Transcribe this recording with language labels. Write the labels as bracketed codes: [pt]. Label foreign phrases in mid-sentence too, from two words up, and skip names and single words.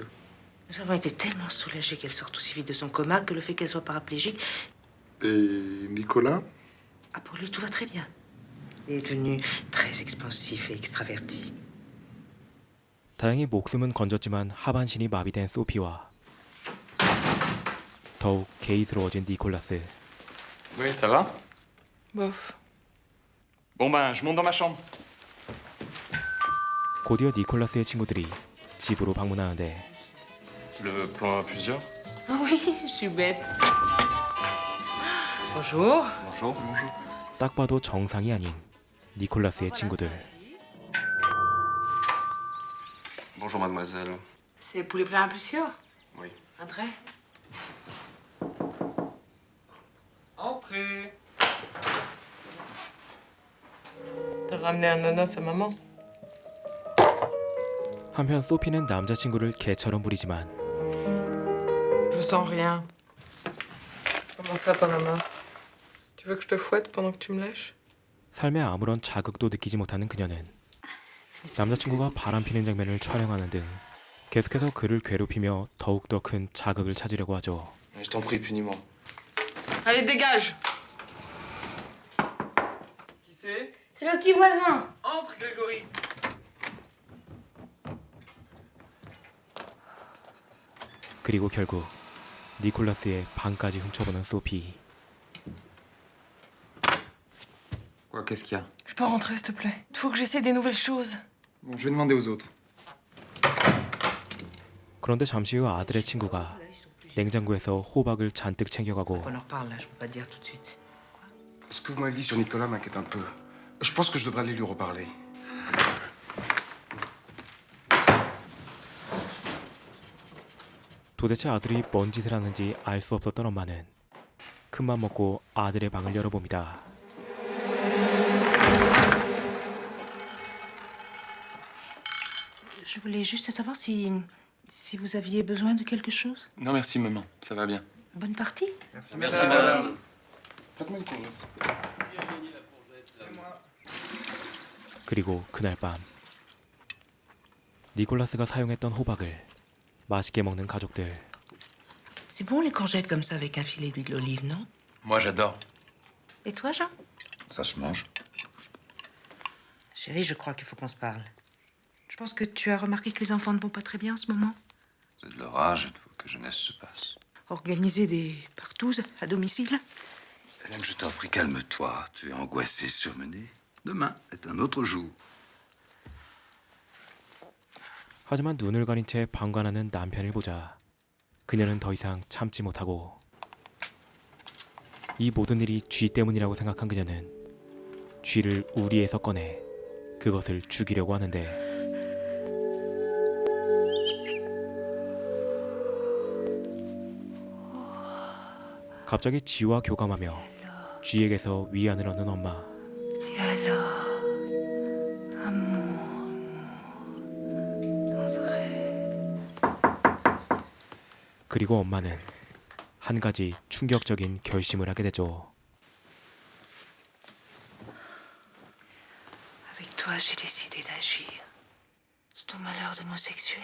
[fr] Nous avons été tellement soulagés qu'elle sorte aussi vite de son coma que le fait qu'elle soit paraplégique. Et Nicolas? Ah, pour lui, tout va très bien. Il est devenu très expansif et extraverti. [ko] 다행히 목숨은 건졌지만 하반신이 마비된 소피와 더욱 게이스러워진 니콜라스. [fr] Oui, ça va? Bof. Bon ben, je monte dans ma chambre. [ko] 곧이어 니콜라스의 친구들이 집으로 방문하는데 [fr] Le plan à plusieurs? Ah oui, je suis bête. Bonjour. Bonjour. Bonjour. [ko] 딱 봐도 정상이 아닌 니콜라스의 친구들. [fr] Bonjour, mademoiselle. C'est pour les plans à plusieurs. Oui. Entrez. Entrez. T'as ramené un ananas à maman? [ko] 한편 소피는 남자친구를 개처럼 부리지만 [fr] Je sens rien. Comment ça, t'en as marre? Tu veux que je te fouette pendant que tu me lèches? [ko] 삶에 아무런 자극도 느끼지 못하는 그녀는 남자친구가 바람피는 장면을 촬영하는 등 계속해서 그를 괴롭히며 더욱더 큰 자극을 찾으려고 하죠. [fr] Je t'en prie, punis-moi. Allez, dégage! Qui c'est? C'est le petit voisin. Entre, Grégory. [ko] 그리고 결국 니콜라스의 방까지 훔쳐보는 소피. [fr] Quoi, qu'est-ce qu'il y a? Je peux rentrer, s'il te plaît? Il faut que j'essaie des nouvelles choses. Bon, je vais demander aux autres. [ko] 그런데 잠시 후 아들의 친구가 냉장고에서 호박을 잔뜩 챙겨가고 [fr] On en reparle, là, je peux pas te dire tout de suite. Ce que vous m'avez dit sur Nicolas m'inquiète un peu. Je pense que je devrais aller lui reparler. [ko] 도대체 아들이 뭔 짓을 하는지 알 수 없었던 엄마는 큰맘 먹고 아들의 방을 열어봅니다. [fr] Je voulais juste savoir si vous aviez besoin de quelque chose. Non, merci, maman. Ça va bien. Bonne partie. Prête-moi une courgette. [ko] 그리고 그날 밤 니콜라스가 사용했던 호박을 맛있게 먹는 가족들. [fr] C'est bon les courgettes comme ça avec un filet d'huile d'olive, non? Moi, j'adore. Et toi, Jean? Ça se mange. Chérie, je crois qu'il faut qu'on se parle. Je pense que tu as remarqué que les enfants ne vont pas très bien en ce moment. C'est de l'orage, il faut que jeunesse se passe. Organiser des partouzes à domicile. Hélène, je t'en prie, calme-toi. Tu es angoissée, surmenée. Demain est un autre jour. [ko] 하지만 눈을 가린 채 방관하는 남편을 보자 그녀는 더 이상 참지 못하고 이 모든 일이 쥐 때문이라고 생각한 그녀는 쥐를 우리에서 꺼내 그것을 죽이려고 하는데 갑자기 쥐와 교감하며 쥐에게서 위안을 얻는 엄마. [fr] Et alors, amour, André. [ko] 그리고 엄마는 한 가지 충격적인 결심을 하게 되죠. [fr] Avec toi, j'ai décidé d'agir sur ton malheur d'homosexuel.